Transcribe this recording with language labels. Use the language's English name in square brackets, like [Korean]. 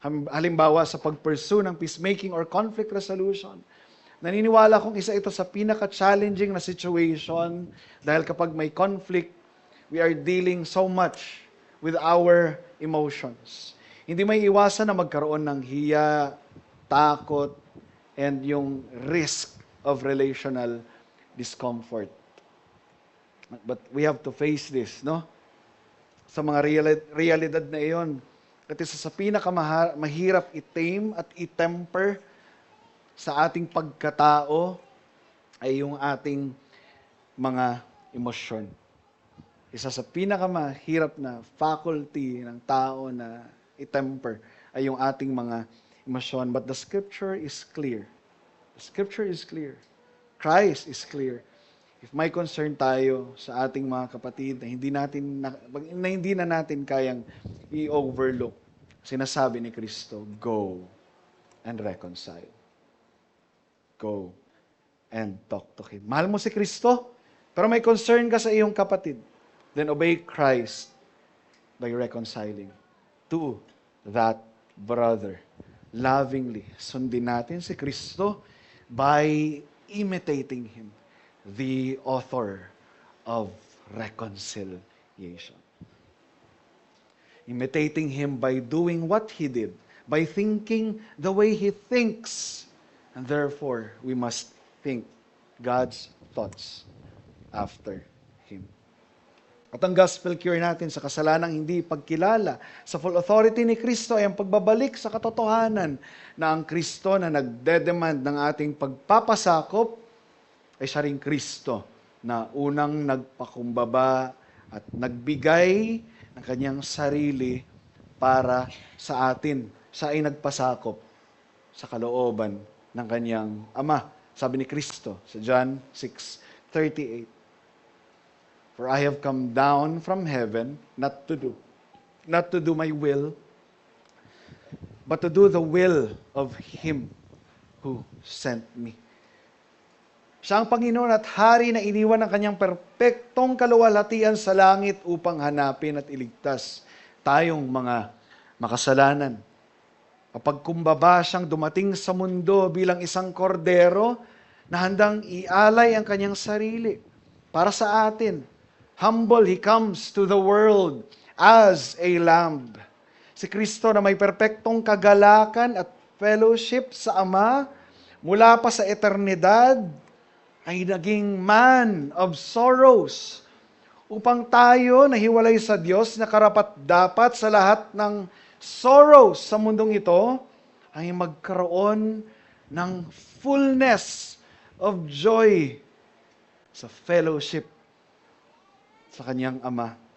[Filipino] Halimbawa sa pag-pursue ng peacemaking or conflict resolution, naniniwala kong isa ito sa pinaka-challenging na situation dahil kapag may conflict, [English] we are dealing so much with our emotions. [Filipino] Hindi may iwasan na magkaroon ng hiya, takot, and yung risk of relational discomfort. [English] But we have to face this, no? [Filipino] Sa mga realidad na iyon. At isa sa pinakamahirap i-tame at i-temper sa ating pagkatao ay yung ating mga emosyon. Isa sa pinakamahirap na faculty ng tao na i-temper ay yung ating mga emosyon. [English] But the Scripture is clear. The Scripture is clear. Christ is clear. If [Filipino] may concern tayo sa ating mga kapatid na hindi na natin kayang i-overlook, sinasabi ni Kristo, [English] go and reconcile. Go and talk to Him. [Filipino] Mahal mo si Kristo, pero may concern ka sa iyong kapatid, [English] then obey Christ by reconciling to that brother. Lovingly, [Filipino] sundin natin si Kristo [English] by imitating Him, the author of reconciliation. Imitating Him by doing what He did, by thinking the way He thinks. And therefore, we must think God's thoughts after Him. [Filipino] At ang gospel cure natin sa kasalanang hindi pagkilala sa full authority ni Kristo ay ang pagbabalik sa katotohanan na ang Kristo na nagdedemand ng ating pagpapasakop ay siya ring Kristo na unang nagpakumbaba at nagbigay ng kanyang sarili para sa atin. Siya ay nagpasakop sa kalooban ng kanyang Ama. Sabi ni Kristo sa John 6:38, [English] for I have come down from heaven not to do my will, but to do the will of Him who sent me. [Filipino] Siya ang Panginoon at Hari na iniwan ng kanyang perpektong kaluwalhatian sa langit upang hanapin at iligtas tayong mga makasalanan. Kapag kumbaba siyang dumating sa mundo bilang isang kordero na handang ialay ang kanyang sarili para sa atin. [English] Humble, He comes to the world as a lamb. [Filipino] Si Kristo na may perpektong kagalakan at fellowship sa Ama mula pa sa eternidad ay naging man of sorrows upang tayo nahiwalay sa Diyos na karapat-dapat sa lahat ng sorrows sa mundong ito ay magkaroon ng fullness of joy sa fellowship sa kanyang Ama.